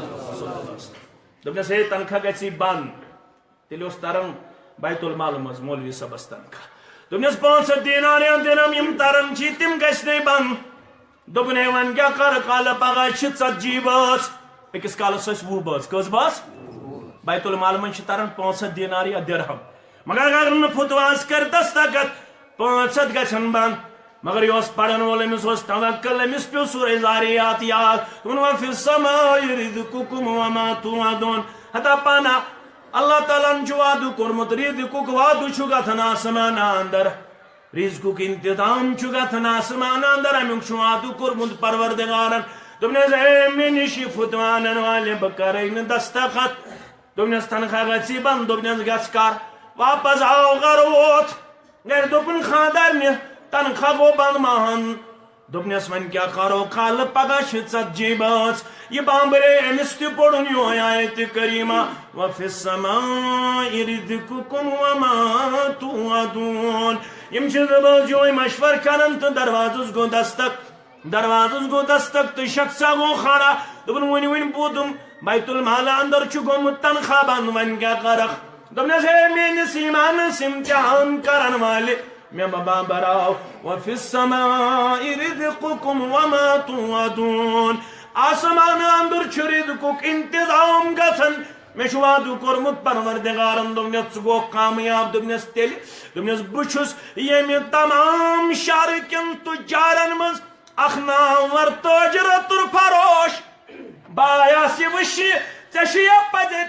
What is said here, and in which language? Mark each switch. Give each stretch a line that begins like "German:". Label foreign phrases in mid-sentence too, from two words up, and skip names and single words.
Kashmiri: دوٚپنس ہے تنخواہ گژھی بنٛد تیٚلہِ اوس تران بیت المال منٛز مولوی صٲبس تنخواہ دوٚپنس 500 دینار یا درہم یِم تران چھِ تِم گژھنَے بنٛد دوٚپُن ہے وۄنۍ کیٛاہ کَرٕ کالہٕ پگاہ چھِ 40 بٲژ أکِس کالس ٲسۍ 20 بٲژ کٔژ بٲژ بیت المال منٛز چھِ تران 500 دینار یا درہم مگر اگر نہٕ فتواہس کر دستخط 500 گژھن بنٛد مگر یہِ اوس پرن وول أمِس اوس توکل أمِس پیوٚو سورہ زاریات یاد دوٚپُن
Arabic: وفی السماء رزقکم وما توعدون
Kashmiri: ہتا پانا اللہ تعالیٰ ہن چھُ وعدٕ کوٚرمُت رزقُک وعدٕ چھُ گژھان آسمان اندر رزقُک انتظام چھُ گژھان آسمان اندر امیُک چھُ وعدٕ کوٚرمُت پروردگارن دوٚپنس ہے مےٚ نِش یہِ فتوا انن والہِ بہٕ کرے نہٕ دستخط دوٚپنس تنخواہ گژھی بنٛد دوٚپنس گژھ کر واپس آو گرٕ ووت گرِ دوٚپُن خاندارنہِ تنخواہ گوٚو بنٛد ماہن دوٚپنس وۄنۍ کیٛاہ کرو کالہٕ پگاہ چھِ 40 بٲژ یہِ بامبرے أمِس تہِ پوٚرُن یِہوٚے آیتہِ کریٖمہ
Arabic: وفی السماء رزقکم وما توعدون
Kashmiri: یِم چھِ زٕ بٲژ یِہوٚے مشور کران تہٕ دروازس گوٚو دستک تہٕ شخصا گوٚو کھڑا دوٚپُن وٕنہِ بوٗدُم بیت المال اندر چھُ گوٚمُت تنخواہ بنٛد وۄنۍ کیٛاہ کرکھ دوٚپنس ہے میٲنِس ایمانس امتحان کرن والہِ مےٚ مہ بامبراو
Arabic: وفی السماء رزقکم وما توعدون
Kashmiri: آسمان اندر چھُ رزقُک انتظام گژھان مےٚ چھُ وعدٕ کوٚرمُت پروردگارن دوٚپنس ژٕ گوٚکھ کامیاب دوٚپنس تیٚلہِ دوٚپنس بہٕ چھُس ییٚمہِ تمام شہرٕ کٮ۪ن تُجارن منٛز اکھ نامور تٲجر تہٕ فروش باے آسہِ وٕچھِ ژےٚ چھُیا پزے